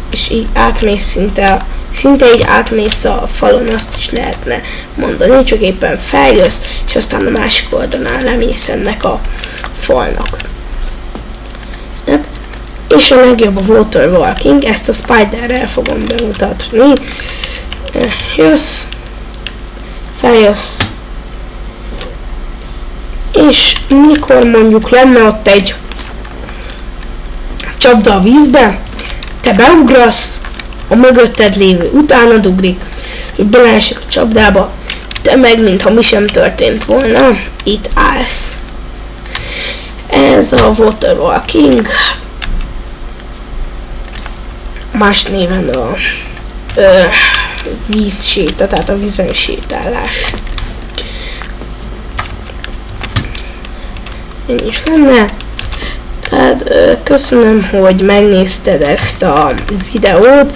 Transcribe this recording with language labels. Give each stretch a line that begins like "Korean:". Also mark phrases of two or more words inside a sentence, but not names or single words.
Hungarian: És így átmész szinte így átmész a falon, azt is lehetne mondani, csak éppen feljössz, és aztán a másik oldalán lemész ennek a falnak. És a legjobb a
English: water walking,
Hungarian: ezt a spiderrel fogom bemutatni. Jössz, feljössz, és mikor mondjuk lenne ott egy csapda a vízbe, te beugrasz, a mögötted lévő utánad ugrik, hogy beleesik a csapdába, te meg mintha mi sem történt volna, itt állsz. Ez a
English: water walking,
Hungarian: más néven a vízséta, tehát a vízen sétálás. Ennyi is lenne. Tehát köszönöm, hogy megnézted ezt a videót.